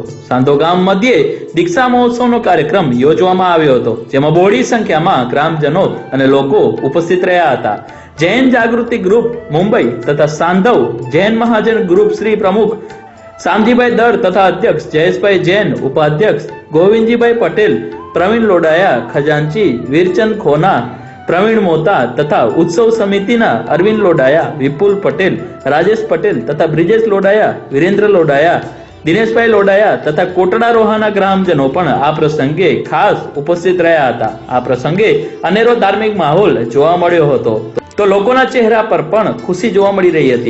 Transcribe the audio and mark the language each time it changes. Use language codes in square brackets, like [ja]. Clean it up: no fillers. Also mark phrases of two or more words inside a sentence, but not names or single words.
[gu] સાંધો ગામ મધ્યે દીક્ષા મહોત્સવનો કાર્યક્રમ યોજવામાં આવ્યો હતો, જેમાં બહોળી સંખ્યામાં ગ્રામજનો અને લોકો ઉપસ્થિત રહ્યા હતા। જૈન જાગૃતિ ગ્રુપ મુંબઈ તથા સાંધવ જૈન મહાજન ગ્રુપ શ્રી પ્રમુખ શામજીભાઈ દર તથા અધ્યક્ષ જયેશભાઈ જૈન, ઉપાધ્યક્ષ ગોવિંદજીભાઈ પટેલ, પ્રવીણ લોડાયા, ખજાનચી વીરચંદ ખોના, પ્રવીણ મોતા તથા ઉત્સવ સમિતિના અરવિંદ લોડાયા, વિપુલ પટેલ, રાજેશ પટેલ તથા બ્રિજેશ લોડાયા, વીરેંદ્ર લોડાયા, દિનેશભાઈ લોડાયા તથા કોટડા રોહાના ગ્રામજનો પણ આ પ્રસંગે ખાસ ઉપસ્થિત રહ્યા હતા। આ પ્રસંગે અનેરો ધાર્મિક માહોલ જોવા મળ્યો હતો, તો લોકોના ચહેરા પર પણ ખુશી જોવા મળી રહી હતી।